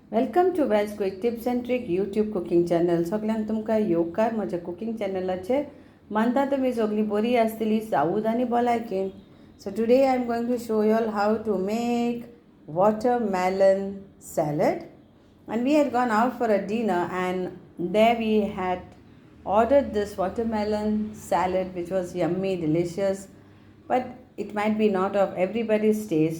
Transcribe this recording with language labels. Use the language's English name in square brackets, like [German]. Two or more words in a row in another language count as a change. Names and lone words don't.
[English] Welcome to Wells quick tips and trick YouTube cooking channel. [Konkani] सगळ्यांक तुमकां येवकार म्हज्या कुकिंग चॅनलाचेर. मानता तुमी सगळीं बरी आसतली सावूद आनी भलायकेन. [English] So today I am going to show you all how to make watermelon salad. And we had gone out for a dinner and there we had ordered this watermelon salad which was yummy, delicious. But it might be not of everybody's taste.